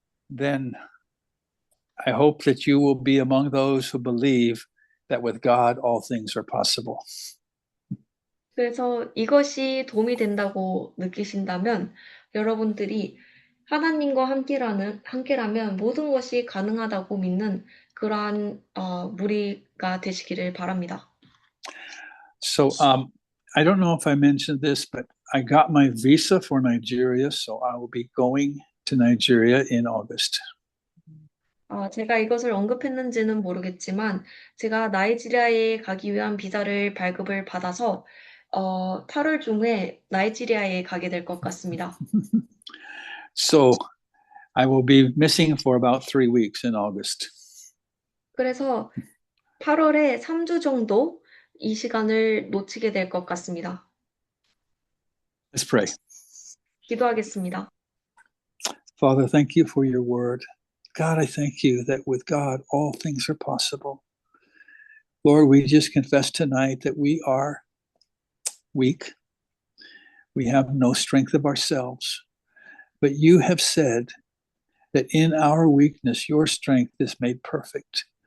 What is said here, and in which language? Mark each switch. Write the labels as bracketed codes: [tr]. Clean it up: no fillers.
[en] then I hope that you will be among those who believe that with God all things are possible. [ko] 그래서 이것이 도움이 된다고 느끼신다면 여러분들이 하나님과 함께라면 모든 것이 가능하다고 믿는 그러한 무리가 되시기를 바랍니다. [en] So I don't know if I mentioned this, but I got my visa for Nigeria, so I will be going to Nigeria in August. [ko] 제가 이것을 언급했는지는 모르겠지만 제가 나이지리아에 가기 위한 비자를 발급을 받아서 8월 중에 나이지리아에 가게 될 것 같습니다. [en] So I will be missing for about 3 weeks in August. [ko] 그래서 8월에 3주 정도 이 시간을 놓치게 될 것 같습니다. [en] Let's pray. [ko] 기도하겠습니다. [en] Father, thank you for your word. God, I thank you that with God all things are possible. Lord, we just confess tonight that we are weak. We have no strength of ourselves. But you have said that in our weakness, your strength is made perfect.